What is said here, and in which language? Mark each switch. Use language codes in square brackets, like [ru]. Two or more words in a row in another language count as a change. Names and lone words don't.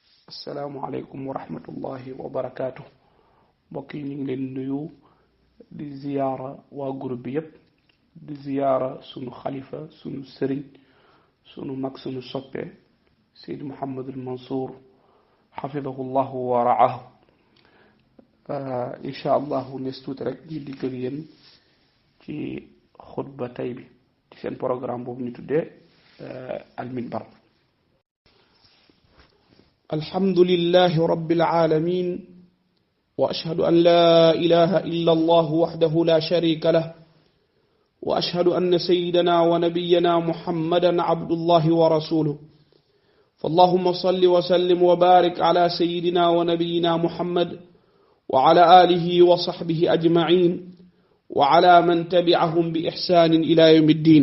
[ar] السلام عليكم ورحمة الله وبركاته. [wo] mbokk yi ñu ngi leen nuyu di ziyaara waa groupe bi yépp di ziyaara sunu xalifa sunu sëriñ sunu mag sunu soppe Seydi Mouhamadul Mansour [ar] حفظه الله ورعاه. إن شاء الله [wo] nes tuuti rek ñu dikk ak yéen ci xutba tey bi ci seen programme boobu ñu tuddee alminbar. [ar] الحمد لله رب العالمين وأشهد أن لا إله إلا الله وحده لا شريك له وأشهد أن سيدنا ونبينا محمدا عبد الله ورسوله فاللهم صل وسلم وبارك على سيدنا ونبينا محمد وعلى آله وصحبه أجمعين وعلى من تبعهم بإحسان إلى يوم الدين.